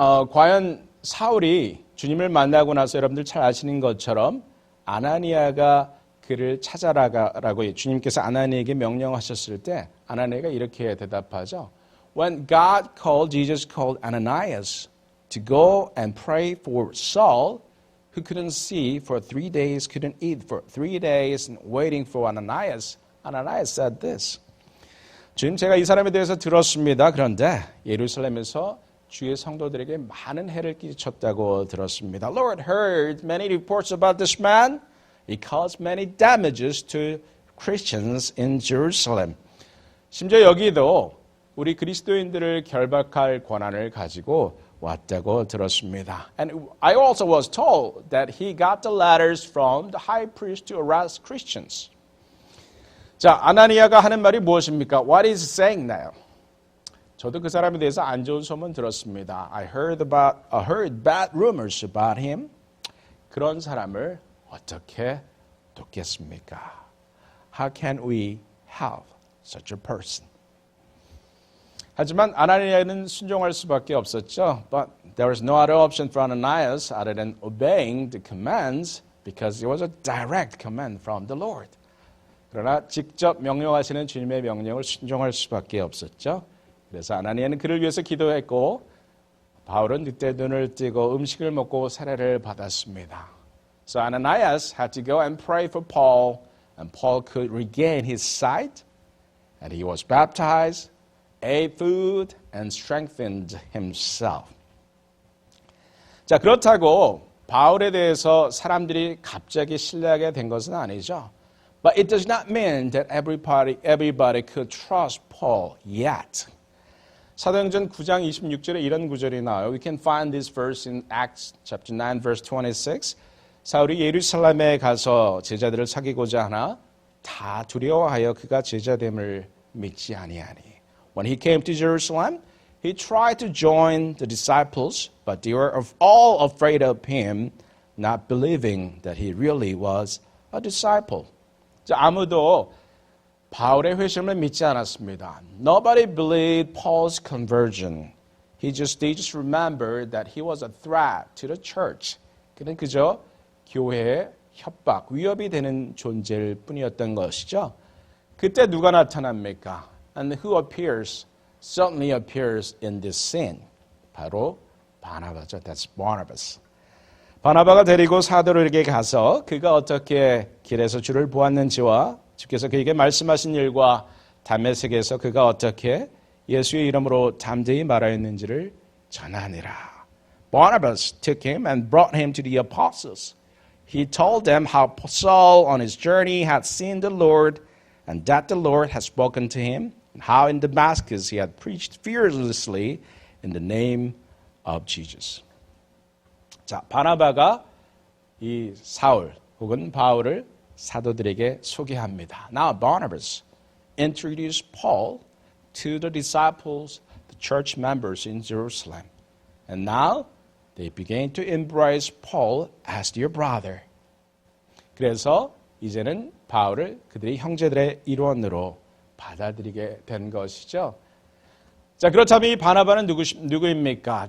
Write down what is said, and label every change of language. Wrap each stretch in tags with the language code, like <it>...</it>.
<ko>과연 사울이 주님을 만나고 나서 여러분들 잘 아시는 것처럼 아나니아가 그를 찾아라라고 주님께서 아나니아에게 명령하셨을 때 아나니아가 이렇게 대답하죠.</ko> <en>When Jesus called Ananias to go and pray for Saul, who couldn't see for 3 days, couldn't eat for 3 days, and waiting for Ananias said this.</en> <ko>주님, 제가 이 사람에 대해서 들었습니다. 그런데 예루살렘에서 주의 성도들에게 많은 해를 끼쳤다고 들었습니다.</ko> <en>Lord heard many reports about this man. He caused many damages to Christians in Jerusalem.</en> <ko>심지어 여기도 우리 그리스도인들을 결박할 권한을 가지고 왔다고 들었습니다.</ko> <en>And I also was told that he got the letters from the high priest to arrest Christians.</en> <ko>자, 아나니아가 하는 말이 무엇입니까?</ko> <en>What is he saying now?</en> <ko>저도 그 사람에 대해서 안 좋은 소문 들었습니다.</ko> <en>I heard bad rumors about him.</en> <ko>그런 사람을 어떻게 돕겠습니까?</ko> <en>How can we help such a person?</en> <ko>하지만 아나니아는 순종할 수밖에 없었죠.</ko> <en>But there was no other option for Ananias other than obeying the commands because it was a direct command from the Lord.</en> <ko>그러나 직접 명령하시는 주님의 명령을 순종할 수밖에 없었죠. 그래서 아나니아는 그를 위해서 기도했고 바울은 그때 눈을 뜨고 음식을 먹고 세례를 받았습니다.</ko> <en>So Ananias had to go and pray for Paul, and Paul could regain his sight, and he was baptized, ate food, and strengthened himself.</en> <ko>자, 그렇다고 바울에 대해서 사람들이 갑자기 신뢰하게 된 것은 아니죠.</ko> <en>But it does not mean that everybody could trust Paul yet.</en> <ko>사도행전 9장 26절에 이런 구절이 나와요.</ko> <en>We can find this verse in Acts chapter 9 verse 26.</en> <ko>사울이 예루살렘에 가서 제자들을 사귀고자 하나 다 두려워하여 그가 제자됨을 믿지 아니하니.</ko> <en>When he came to Jerusalem, he tried to join the disciples, but they were all afraid of him, not believing that he really was a disciple.</en> <ko>아무도 바울의 회심을 믿지 않았습니다.</ko> <en>Nobody believed Paul's conversion. They just remembered that he was a threat to the church.</en> <ko>그는 그저 교회의 협박, 위협이 되는 존재일 뿐이었던 것이죠. 그때 누가 나타납니까?</ko> <en>And who certainly appears in this scene.</en> <ko>바로 바나바죠.</ko> <en>That's Barnabas.</en> <ko>바나바가 데리고 사도에게 가서 그가 어떻게 길에서 주를 보았는지와 주께서 그에게 말씀하신 일과 다메섹에서 그가 어떻게 예수의 이름으로 담대히 말하였는지를 전하니라.</ko> <en>Barnabas took him and brought him to the apostles. He told them how Saul on his journey had seen the Lord and that the Lord had spoken to him and how in Damascus he had preached fearlessly in the name of Jesus.</en> <ko>자, 바나바가 이 사울 혹은 바울을 사도들에게 소개합니다.</ko> <en>Now Barnabas introduced Paul to the disciples, the church members in Jerusalem. And now they began to embrace Paul as their brother.</en> <ko>그래서 이제는 바울을 그들의 형제들의 일원으로 받아들이게 된 것이죠. 자, 그렇다면 이 바나바는 누구입니까?</ko>